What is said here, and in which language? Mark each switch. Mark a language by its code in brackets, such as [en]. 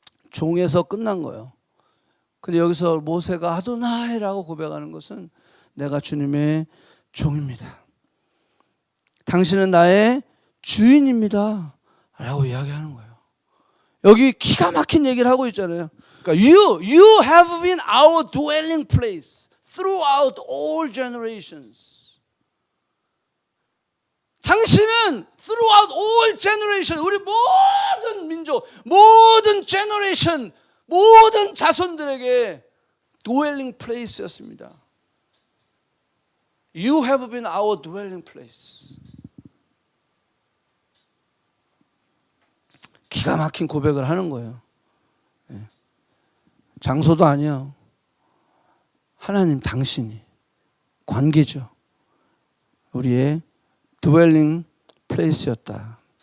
[ko] 종에서 끝난 거예요. 근데 여기서 모세가 아도나이라고 고백하는 것은 내가 주님의 종입니다. 당신은 나의 주인입니다. 라고 이야기하는 거예요. 여기 기가 막힌 얘기를 하고 있잖아요. 그러니까 [en] you have been our dwelling place throughout all generations. [ko] 당신은 [en] throughout all generation, [ko] 우리 모든 민족, 모든 generation, 모든 자손들에게 dwelling place였습니다. [en] You have been our dwelling place. [ko] 기가 막힌 고백을 하는 거예요. 장소도 아니요. 하나님 당신이 관계죠. 우리의 dwelling place였다.